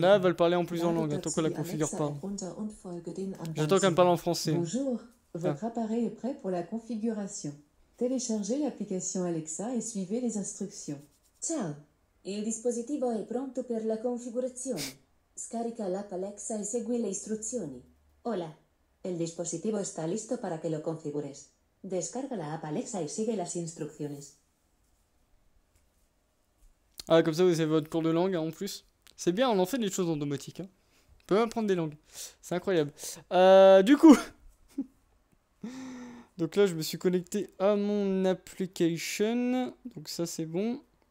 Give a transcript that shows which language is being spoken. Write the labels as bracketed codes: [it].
[fr] Là, elle va le parler en plusieurs langues, tant qu'on la configure pas. J'attends qu'elle me parle en français. Bonjour, votre appareil est prêt pour la configuration. Téléchargez l'application Alexa et suivez les instructions. [it] Ciao, il dispositivo è pronto per la configurazione. Scarica l'app Alexa e segui le istruzioni. [es] Hola, el dispositivo está listo para que lo configures. Descarga la app Alexa y sigue las instrucciones. [fr] Ah, comme ça, vous avez votre cours de langue hein, en plus. C'est bien, on en fait des choses en domotique. Hein. On peut même apprendre des langues. C'est incroyable. Du coup... Donc là, je me suis connecté à mon application. Donc ça, c'est bon.